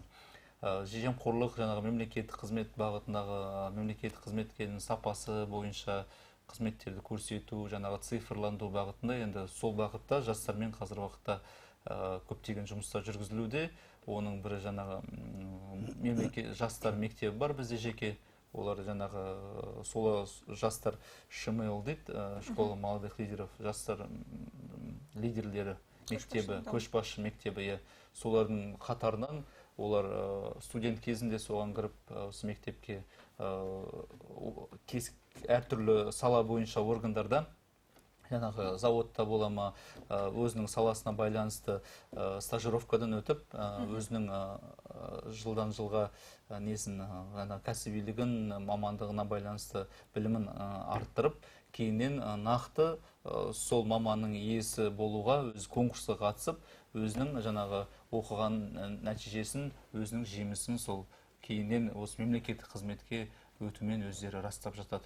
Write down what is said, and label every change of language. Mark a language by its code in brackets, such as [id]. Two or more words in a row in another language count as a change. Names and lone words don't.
[kk] Жемқорлық жаңағы мемлекеттік қызмет бағытындағы мемлекеттік қызметкердің сапасы бойынша қызметтерді көрсету, жаңағы цифрландыру бағытында, енді сол бағытта жастармен қазір уақытта көптеген жұмыстар жүргізілуде. Оның бірі жаңағы жастар мектебі бар бізде жеке. Олар жаңағы сол жастар ШМЛ дейді, [ru] школа молодых лидеров, [kk] жастар лидерлері мектебі, көшбасшы мектебі. Солардың қатарынан олар студент кезінде соған кіріп, осы мектепке әртүрлі сала бойынша органдарда, жаңағы заводта бола ма, өзінің саласына байланысты стажировкадан өтіп, өзінің жылдан жылға кәсібилігін, мамандығына байланысты білімін арттырып, кейіннен нақты сол маманның иесі болуға, өз конкурсқа қатысып, өзінің жаңағы оқыған нәтижесін, өзінің жемісін сол кейіннен осы мемлекеттік қызметке өтумен өздері растап жатады.